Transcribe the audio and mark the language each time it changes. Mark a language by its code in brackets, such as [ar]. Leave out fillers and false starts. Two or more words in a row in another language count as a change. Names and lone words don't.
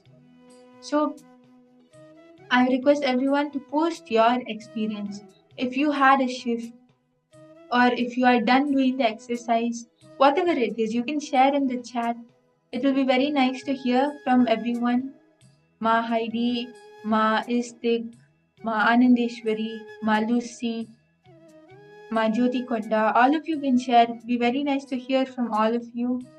[en] So I request everyone to post your experience. If you had a shift or if you are done doing the exercise, whatever it is, you can share in the chat. It will be very nice to hear from everyone. Ma Heidi, Ma Istik, Ma Anandeshwari, Ma Lucy, Ma Jyoti Konda, all of you can share. It will be very nice to hear from all of you.